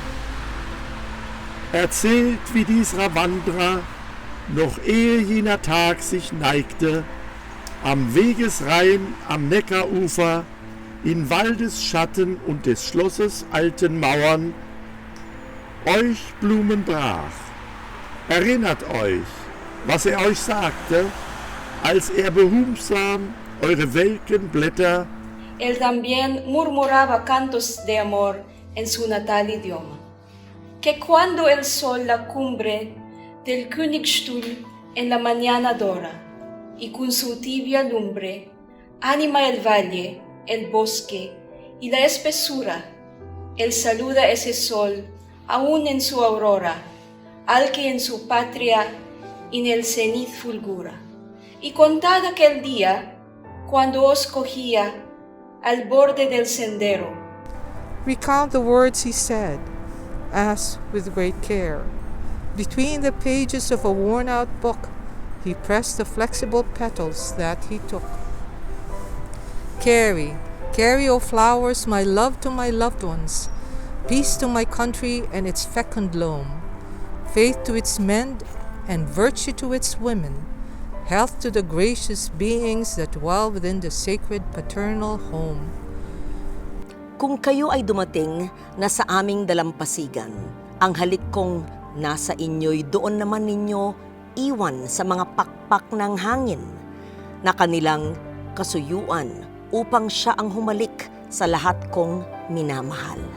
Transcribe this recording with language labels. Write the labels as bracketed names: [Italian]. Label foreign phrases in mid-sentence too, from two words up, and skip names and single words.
[German] Erzählt, wie dieser Wanderer, noch ehe jener Tag sich neigte, am Wegesrhein, am Neckarufer, in Waldesschatten und des Schlosses alten Mauern, euch Blumen brach. Erinnert euch, was euch sagte, als behutsam eure welken Blätter. [Spanish] Él también murmuraba cantos de amor en su natal idioma, que cuando el sol la cumbre del Königstuhl en la mañana dora, y con su tibia lumbre anima el valle, el bosque y la espesura Él saluda ese sol, aún en su aurora, al que en su patria en el cenit fulgura. Y contad aquel día, cuando os cogía al borde del sendero. [English] Recount the words he said, as, with great care, between the pages of a worn-out book, he pressed the flexible petals that he took. Carry, carry, O flowers, my love to my loved ones, peace to my country and its fecund loam, faith to its men and virtue to its women, health to the gracious beings that dwell within the sacred paternal home. [Filipino] Kung kayo ay dumating na sa aming dalampasigan, ang halik kong nasa inyo'y doon naman ninyo iwan sa mga pakpak ng hangin na kanilang kasuyuan upang siya ang humalik sa lahat kong minamahal.